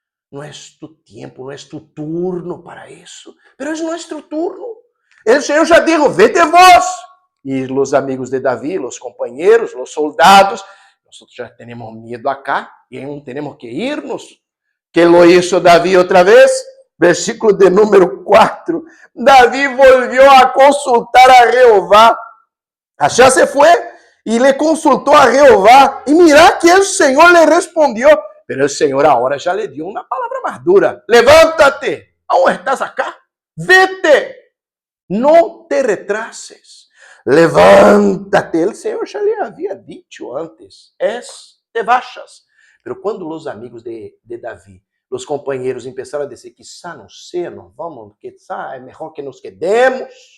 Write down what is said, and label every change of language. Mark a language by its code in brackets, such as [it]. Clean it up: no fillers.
[pt] Não é tu tempo, não é tu turno para isso. Pero é nosso turno. O Senhor já disse, vete vós. E os amigos de Davi, os companheiros, os soldados, nós já temos medo acá e não temos que irmos. [es] Que lo hizo Davi outra vez? Versículo de número 4. Davi volvió a consultar a Jeová. [pt] Allá se foi e le consultou a Jeová. E mira que o Senhor le respondió. Pero o Senhor agora já le dio uma palavra mais dura. [es] Levántate. ¿Aún estás acá? Vete. No te retrases. Levántate. El Senhor já lhe havia dicho antes. Te vayas. [pt] Pero quando os amigos de Davi, os companheiros, começaram a dizer, quizá não sei, não vamos, quizá é melhor que nos quedemos.